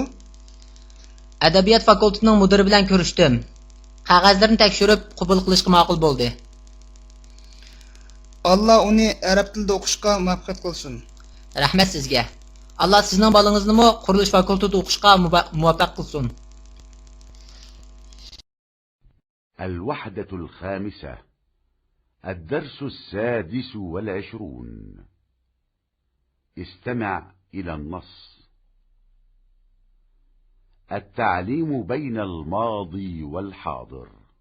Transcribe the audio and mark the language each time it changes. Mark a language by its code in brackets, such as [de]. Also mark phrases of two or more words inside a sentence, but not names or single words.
[uz] Adabiyot fakultetining mudiri bilan ko'rishdim. Qog'ozlarni tekshirib qabul qilishga ma'qul bo'ldi. Alloh uni arab tilida o'qishga muvaffaq qilsin. Rahmat sizga. Alloh sizning bolangizni qurilish fakultetida o'qishga muvaffaq qilsin. [ar] الوحدة الخامسة، الدرس 26. استمع إلى النص. التعليم بين الماضي والحاضر.